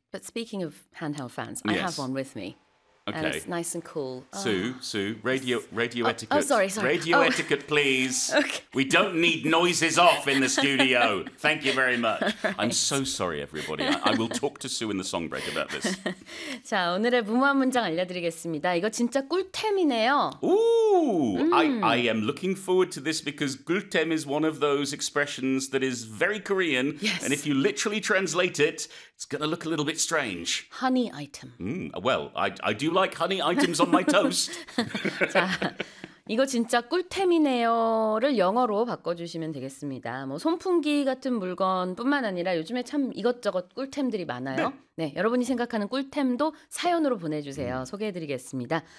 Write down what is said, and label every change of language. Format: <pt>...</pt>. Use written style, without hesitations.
<en>But speaking of handheld fans, I have one with me. Okay. And it's nice and cool. Sue, radio etiquette. Radio etiquette, please. Okay. We don't need noises off in the studio. Thank you very much. Right. I'm so sorry, everybody. I will talk to Sue in the song break about this.</en> <ko>자, 오늘의 무모한 문장 알려드리겠습니다. 이거 진짜 꿀템이네요.</ko> <en>Ooh, I am looking forward to this because 꿀템 is one of those expressions that is very Korean. Yes. And if you literally translate it, it's going to look a little bit strange. Honey item. Mm, well, I do like honey items on my toast.</en> <ko>자, 이거 진짜 꿀템이네요를 영어로 바꿔주시면 되겠습니다. 뭐 선풍기 같은 물건뿐만 아니라 요즘에 참 이것저것 꿀템들이 많아요. 네, 여러분이 생각하는 꿀템도 사연으로 보내주세요. 소개해드리겠습니다.</ko>